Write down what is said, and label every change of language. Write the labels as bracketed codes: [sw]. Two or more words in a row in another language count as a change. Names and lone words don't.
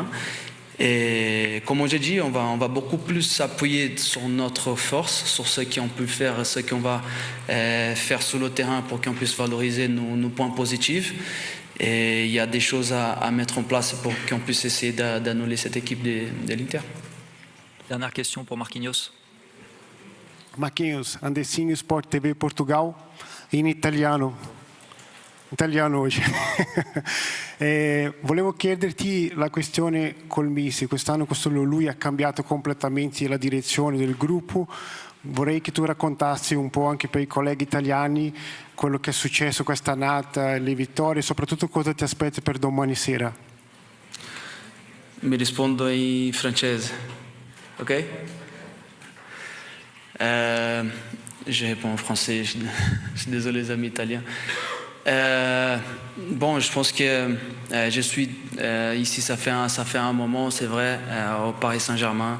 [fr] Et comme j'ai dit, on va beaucoup plus s'appuyer sur notre force, sur ce qu'on peut faire, ce qu'on va faire sur le terrain pour qu'on puisse valoriser nos points positifs. Et il y a des choses à mettre en place pour qu'on puisse essayer d'annuler cette équipe de l'Inter. Dernière question pour Marquinhos. [it] Marquinhos, Andessinho Sport TV Portugal, in italiano. [pt] Italiano hoje. [it] Volevo chiederti la questione col Misi. Quest'anno lui ha cambiato completamente la direzione del gruppo. Vorrei che tu raccontassi un po' anche per i colleghi italiani quello che è successo quest'annata, le vittorie, e soprattutto cosa ti aspetti per domani sera. Mi rispondo in francese. Ok? [fr] Je réponds en français, je suis désolé les amis italiens. Je pense que je suis ici, ça fait un moment, c'est vrai, au Paris Saint-Germain.